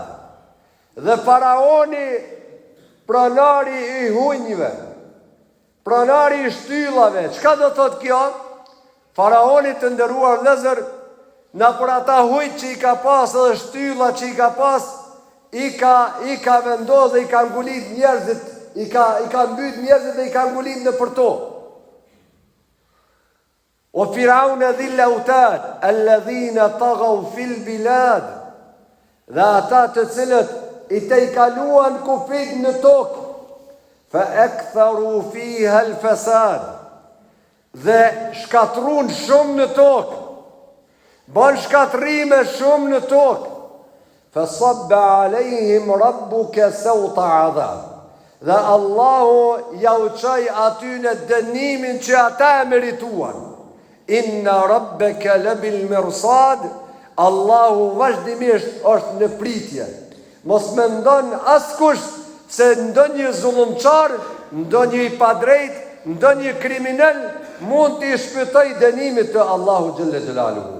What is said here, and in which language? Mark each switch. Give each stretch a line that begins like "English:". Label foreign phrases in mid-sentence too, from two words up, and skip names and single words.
Albanian: Dhe faraoni, pronari i hunjve, pronari i shtyllave. Çka do thot kjo? Faraoni të nderuar vëllezër, na për ata hujt që i ka pas edhe shtylla që i ka pas, i ka vendosur dhe i ka ngulit njerëzit, i ka mbyt njerëzit dhe i ka ngulit në për to.
Arabic: و فرعون ذي الأوتاد الذين طغوا في البلاد.
Albanian: Dhe ata të cilët i te i kaluan kufit në tokë,
Arabic: فأكثروا فيها الفساد,
Albanian: dhe shkatrun shumë në tokë, bën shkatrime shumë në tokë,
Arabic: فصب عليهم ربك سوط عذاب,
Albanian: dhe Allahu ja u çoi aty në dënimin që ata e merituan.
Arabic: إن ربك لبالمرصاد,
Albanian: Allahu vazhdimisht është në pritje. Mos mendon askush se ndonjë zullumçar, ndonjë i padrejt, ndonjë kriminal mund t'i shpëtoj dënimit të Allahu
Arabic: جل جلاله.